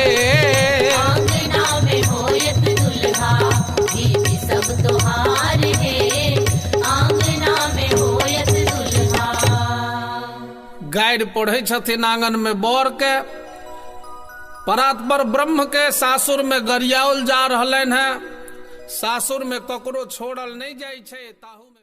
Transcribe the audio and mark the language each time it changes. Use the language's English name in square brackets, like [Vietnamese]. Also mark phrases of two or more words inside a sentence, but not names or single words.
[Maithili] आंगना में होयत दुल्हा विधि सब तोहार है, आंगना में होयत दुल्हा। गाइड पढ़े छथिन आंगन में बर के। परात्पर ब्रह्म के सासुर में गरियाओल जा रहलन है। सासुर में ककरो छोड़ल नहीं जाय छै, ताहू में